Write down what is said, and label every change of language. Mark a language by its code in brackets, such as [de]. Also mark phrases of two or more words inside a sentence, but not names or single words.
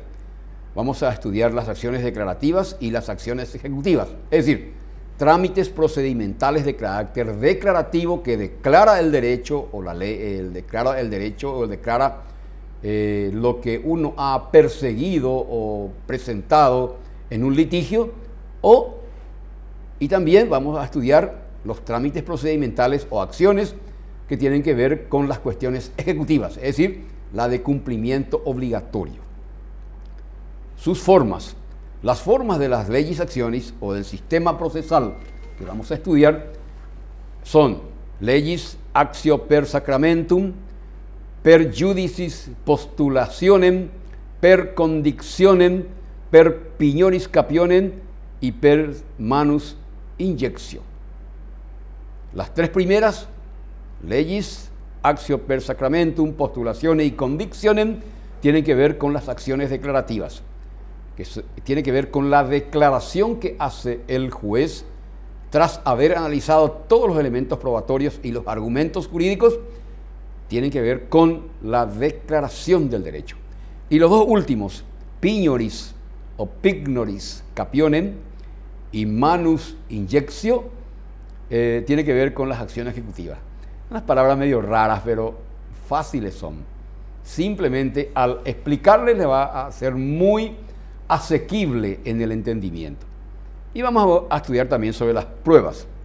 [es] Vamos a estudiar las acciones declarativas y las acciones ejecutivas, es decir, trámites procedimentales de carácter declarativo que declara el derecho o la ley, declara el derecho o declara lo que uno ha perseguido o presentado en un litigio, y también vamos a estudiar los trámites procedimentales o acciones que tienen que ver con las cuestiones ejecutivas, es decir, la de cumplimiento obligatorio. Sus formas. Las formas de las leyes actionis o del sistema procesal que vamos a estudiar son [la] legis actio per sacramentum, per judicis postulationem, per condictionem, per pignoris capionem [es] y [la] per manus injectio. [es] Las tres primeras, [la] legis actio per sacramentum, postulationem [es] y condictionem, tienen que ver con las acciones declarativas, que tiene que ver con la declaración que hace el juez tras haber analizado todos los elementos probatorios y los argumentos jurídicos. Tienen que ver con la declaración del derecho. Y los dos últimos, [la] pignoris o pignoris capionem y manus injectio, [es] tiene que ver con las acciones ejecutivas. Unas palabras medio raras, pero fáciles son. Simplemente al explicarles le va a ser muy asequible en el entendimiento. Y vamos a estudiar también sobre las pruebas.